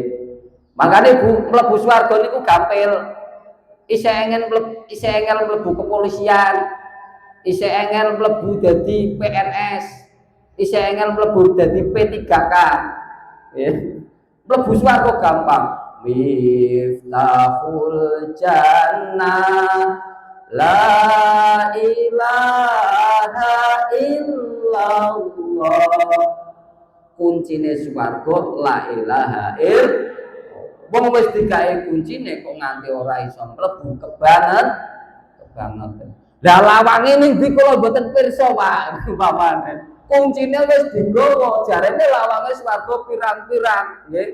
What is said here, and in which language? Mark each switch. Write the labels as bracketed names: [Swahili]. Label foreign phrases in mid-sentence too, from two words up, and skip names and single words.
[Javanese] Makane Bu mlebu swarga niku gampil. Isih engel mlebu kepolisian, isih engel mlebu dadi PNS, isih engel mlebu dadi P3K. Ya. Mlebu swarga gampang. [Arabic] مفتاح الجنة لا إله إلا الله. [Javanese] Kuncine swarga [Arabic] لا إله إلا الله. [Javanese] Wong wis digawe kuncine kok nganti ora iso mlebu kebangetan. Lah lawange ning ndi kula mboten pirsa, Pak. Umpamane kuncine wis digawa, jarene lawange swarga pirang-pirang, nggih.